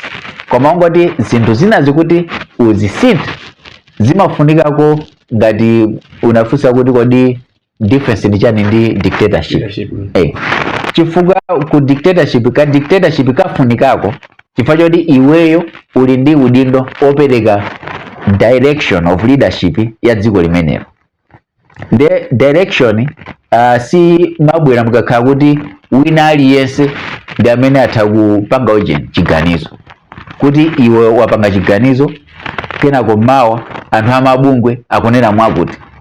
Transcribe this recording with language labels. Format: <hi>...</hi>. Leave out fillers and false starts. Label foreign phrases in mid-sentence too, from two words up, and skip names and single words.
<ny>Koma ngoti zinthu zina zikuti uzisinthe zimafunikako ngati unafunsa kuti kodi difference ndi chani ndi dictatorship. Chifukwa ku dictatorship kafunikako chifukwa choti iweyo uli ndi udindo opereka</ny> <en>direction of leadership</en> <ny>ya dziko limenelo.</ny> <en>The direction</en> <ny>si mabwera mukakhala kuti wina aliyense ndi amene atha kupanga chiganizo kuti iwe wapanga chiganizo kenako mawa anthu amabungwe akunena mwakuti.</ny>